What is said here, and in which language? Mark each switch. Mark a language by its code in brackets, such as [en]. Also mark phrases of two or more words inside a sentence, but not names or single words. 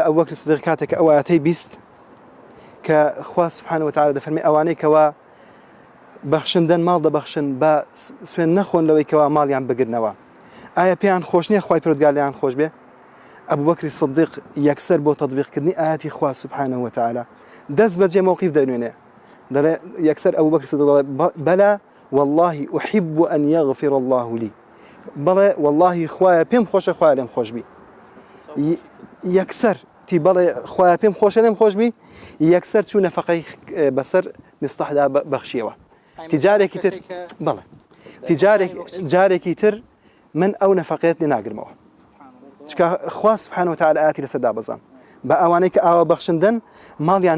[ckb] ئەبوو بەکری سیدیق کاتێکە ئەو ئاەتەی بیست کە خوا [ar] سبحانه وتعالى [ckb] دەفەرمێ ئەوانەی کەوا بەخشندن ماڵ دەبەخشن بە سوێن نەخۆن لەوەی کەوا ماڵیان بگرنەوە ئایا پێیان خۆش نییە خوای پەروەردگار لێیان خۆش بێ ئەبوو بەکری سیدیق یەکسەر بۆ تەطبیقکردنی ئاەتی خوا [ar] سبحانه وتعالى [ckb] دەست بەجێ موقف دەنوێنێ دەڵێ یەکسەر ئەبوو بەکری سیدیق دەڵێ [ar] بەلا والله أحب أن يغفر الله لي [ckb] بەڵێ والله خوایە پێم خۆشە خوایە لێم خۆش بی یەکسەر تی بەڵێ خوایە پێم خۆشە لێم خۆش بی یەکسەر چوو نەفەقەی بەسەر مستەحدا بەخشیەوە تجارێکی تر بەڵێ جارێکی تر من ئەو نەفەقەیەت لێ ناگرمەوە چکە خوا [ar] سبحانه وتعالى [ckb] ئاەتی لەسەر دابەزاند بە ئەوانەی کە ئاوا بەخشندن ماڵیان